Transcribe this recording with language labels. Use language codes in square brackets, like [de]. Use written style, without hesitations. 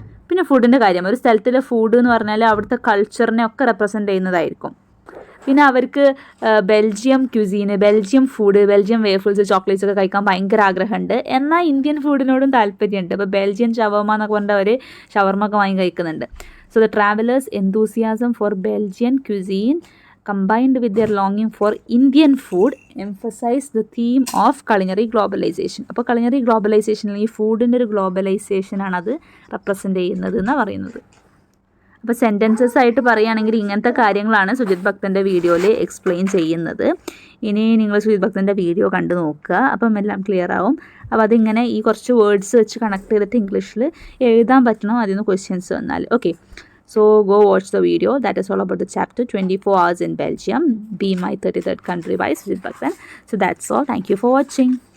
[ml] പിന്നെ ഫുഡിൻ്റെ കാര്യം, ഒരു സ്ഥലത്തിലെ ഫുഡ് എന്ന് പറഞ്ഞാൽ അവിടുത്തെ കൾച്ചറിനെ ഒക്കെ റെപ്രസെൻ്റ് ചെയ്യുന്നതായിരിക്കും. പിന്നെ അവർക്ക് Belgium ക്യുസീന്, Belgium food, Belgium waffles, chocolates ഒക്കെ കഴിക്കാൻ ഭയങ്കര ആഗ്രഹമുണ്ട്. എന്നാൽ ഇന്ത്യൻ ഫുഡിനോടും താല്പര്യമുണ്ട്. ഇപ്പോൾ ബെൽജിയൻ ഷവർമ എന്നൊക്കെ പറഞ്ഞിട്ട് അവർ ഷവർമ ഒക്കെ വാങ്ങി കഴിക്കുന്നുണ്ട്. [en] So the travelers' enthusiasm for Belgian cuisine combined with their longing for Indian food emphasize the theme of culinary globalization. [ml] അപ്പോൾ culinary globalizationൽ ഈ ഫുഡിൻ്റെ ഒരു ഗ്ലോബലൈസേഷനാണ് അത് റെപ്രസെൻ്റ് ചെയ്യുന്നത് എന്നാണ് പറയുന്നത്. അപ്പോൾ സെൻറ്റൻസസ് ആയിട്ട് പറയുകയാണെങ്കിൽ ഇങ്ങനത്തെ കാര്യങ്ങളാണ് സുജിത് ഭക്തൻ്റെ വീഡിയോയിൽ എക്സ്പ്ലെയിൻ ചെയ്യുന്നത്. ഇനി നിങ്ങൾ സുജിത് ഭക്തൻ്റെ വീഡിയോ കണ്ടു നോക്കുക, അപ്പം എല്ലാം ക്ലിയർ ആവും. അപ്പോൾ അതിങ്ങനെ ഈ കുറച്ച് വേർഡ്സ് വെച്ച് കണക്ട് ചെയ്തിട്ട് ഇംഗ്ലീഷിൽ എഴുതാൻ പറ്റണം അതിൽ നിന്ന് ക്വസ്റ്റ്യൻസ് വന്നാൽ. [en] Okay, so go watch the video. That is all about the chapter 24 hours in Belgium, Be My 33rd Country by Sujit Bhaktan. So that's all. Thank you for watching.